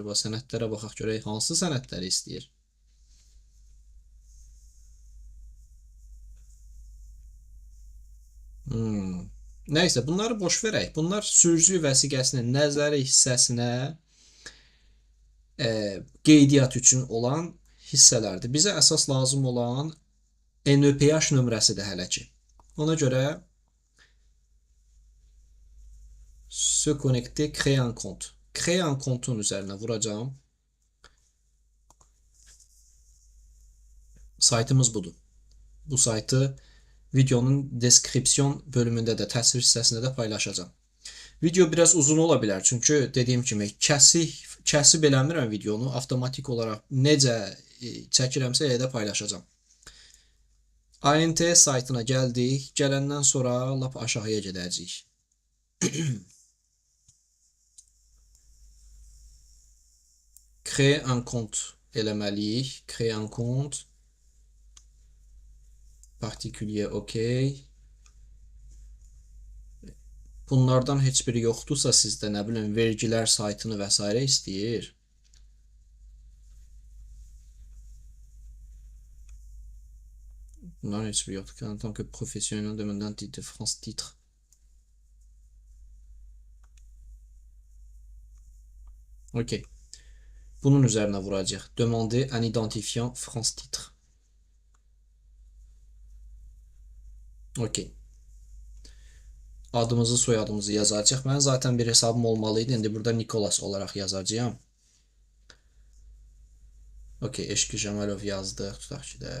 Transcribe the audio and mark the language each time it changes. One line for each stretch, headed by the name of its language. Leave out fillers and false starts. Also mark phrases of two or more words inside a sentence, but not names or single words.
Azerbaijani: Bax, sənədlərə baxaq görək hansı sənədləri istəyir. Nəysə, bunları boş verək. Bunlar sürücülük vəsiqəsinin nəzəri hissəsinə qeydiyyat üçün olan hissələrdir. Bizə əsas lazım olan NÖPH nömrəsidir hələ ki. Ona görə
French: se connecter, créer un compte. Créer un compte'un
Azerbaijani: üzərinə vuracağım. Saytımız budur. Bu saytı videonun deskripsiyon bölümündə də, təsvir hissəsində də paylaşacağam. Video biraz uzun ola bilər, çünki dediyim kimi kəsib eləmirəm videonu, avtomatik olaraq necə çəkirəmsə elə də paylaşacağam. INT saytına gəldik. Gələndən sonra lap aşağıya gedəcəyik.
French: Créer un compte
Azerbaijani: eləməliyik.
French: Créer un compte. Particulier,
Azerbaijani: okey. Bunlardan heç biri yoxdursa sizdə, nə bilim, vergilər saytını və s. istəyir. Bunların heç biri yoxdur.
French: En tant que professionnel demandant titre de France titre.
Azerbaijani: Okey. Bunun üzərinə vuracaq.
French: Demander un identifiant France titre.
Azerbaijani: Okey. Adımızı, soyadımızı yazacaq. Mən zaten bir hesabım olmalıydı. İndi burada Nikolas olaraq yazacağım. Okey, Eşqi Cəmalov yazdıq. Tutaq ki də.